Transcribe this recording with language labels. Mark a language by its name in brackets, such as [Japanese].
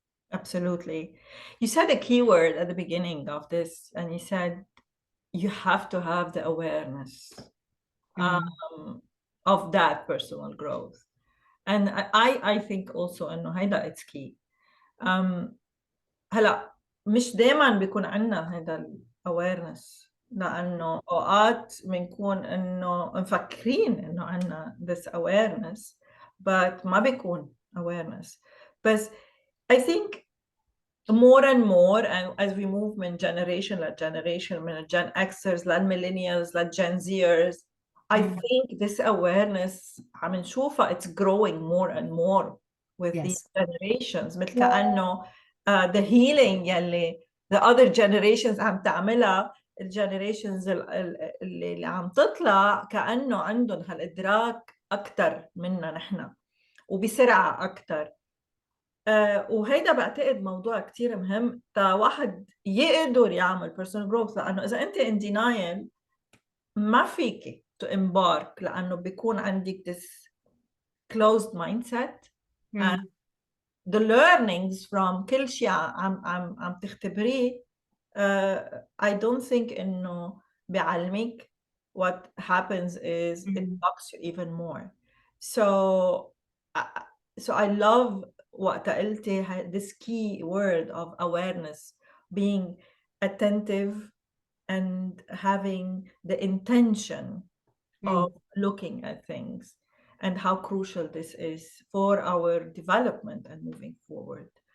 [English] Absolutely. You said a keyword at the beginning of this, and you said you have to have the awareness. Mm. Um, of that personal growth. And I think also [Arabic] إنه هيدا [English] it's key. [Arabic] هلا مش دايما بيكون عندنا هذا الاويرنس، لانه اوقات بنكون انه مفكرين انه عندنا this awareness but ما بيكون awareness. [English] بس I think more and more as we move من generation لgeneration، من Gen Xers للمillennials للGen Zers، I think this awareness [Arabic] عم نشوفها [English] it's growing more and more with these Yes. generations. [Arabic] مثل كأنه the healing يلي the other generations عم تعملها، الجنريشنز اللي عم تطلع كأنه عندهم هالإدراك أكتر منا نحن وبسرعة أكتر. وهيدا بعتقد موضوع كتير مهم تا واحد يقدر يعمل personal growth، لأنه إذا أنت [English] in denial [Arabic] ما فيك [English] to embark، [Arabic] لأنه بيكون عندك [English] this closed mindset and the learnings from [Arabic] كل شيء عم تختبريه. [English] I don't think [Arabic] إنه بيعلمك. [English] What happens is it blocks you even more. So I love [Arabic] وقت قلتي [English] this key word of awareness, being attentive and having the intention of looking at things, and how crucial this is for our development and moving forward.